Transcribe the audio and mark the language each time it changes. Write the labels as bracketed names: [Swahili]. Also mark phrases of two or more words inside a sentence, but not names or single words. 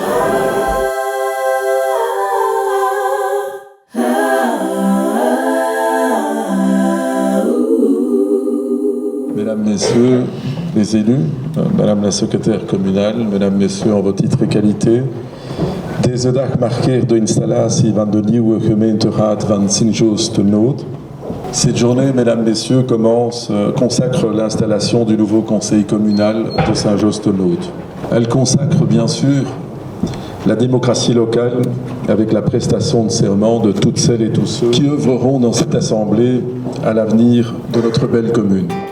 [French] Mesdames, Messieurs les élus, Madame la secrétaire communale, Mesdames, Messieurs, en vos titres et qualités, [Dutch] deze dag markeert de installatie van de nieuwe gemeenteraad van Sint-Joost-de-Nood. [French] Cette journée, Mesdames, Messieurs, consacre l'installation du nouveau conseil communal de Saint-Josse-de-Nood. Elle consacre bien sûr la démocratie locale avec la prestation de serment de toutes celles et tous ceux qui œuvreront dans cette assemblée à l'avenir de notre belle commune.